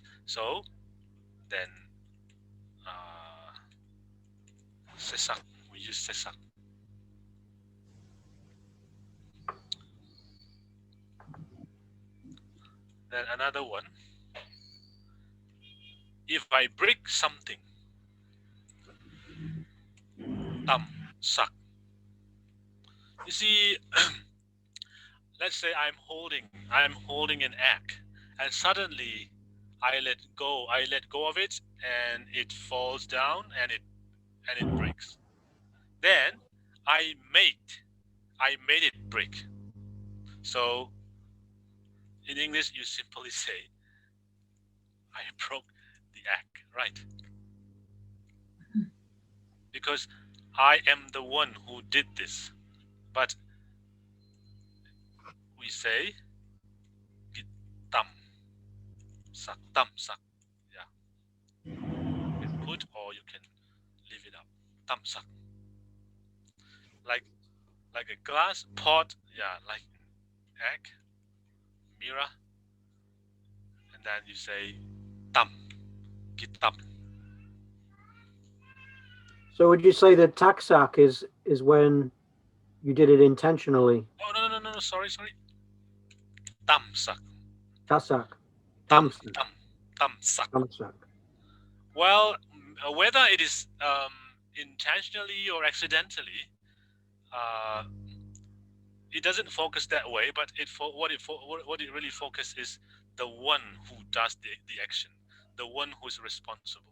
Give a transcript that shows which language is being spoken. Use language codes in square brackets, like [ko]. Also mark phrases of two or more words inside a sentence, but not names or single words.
[en] So then sesak, we use sesak. Then another one. If I break something, [ctd] tam sak. [en] You see, let's say I'm holding an egg, and suddenly I let go of it, and it falls down, and it breaks. Then I made it break. So in English, you simply say, I broke the egg, right? Because I am the one who did this. But we say, [ctd] tam sak, [en] yeah. You can put, or you can leave it up. [ctd] Tam sak. [en] Like a glass pot, yeah, like egg, mirror, and then you say [ctd] tam, kitam. [en] So would you say that taksak is when you did it intentionally? Oh no, sorry. [ctd] Tam sak. Tasak. Tam sak. Tamsak. [en] Well, whether it is intentionally or accidentally, it doesn't focus that way. But what it really focuses is the one who does the action, the one who is responsible.